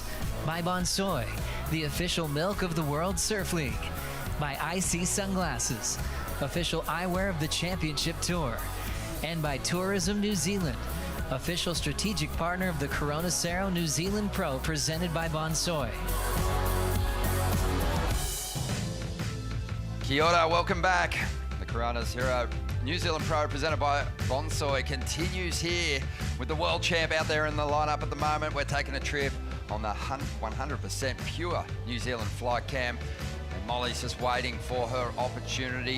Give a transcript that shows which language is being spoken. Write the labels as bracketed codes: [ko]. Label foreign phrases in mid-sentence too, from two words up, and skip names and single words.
[en] By Bonsoy, the official milk of the World Surf League. By IC Sunglasses, official eyewear of the Championship Tour. And by Tourism New Zealand, official strategic partner of the Corona Cero New Zealand Pro presented by Bonsoy. [mi] Kia ora, [en] welcome back. The Corona Cero New Zealand Pro presented by Bonsoy continues here with the world champ out there in the lineup at the moment. We're taking a trip on the 100% pure New Zealand flight cam. And Molly's just waiting for her opportunity.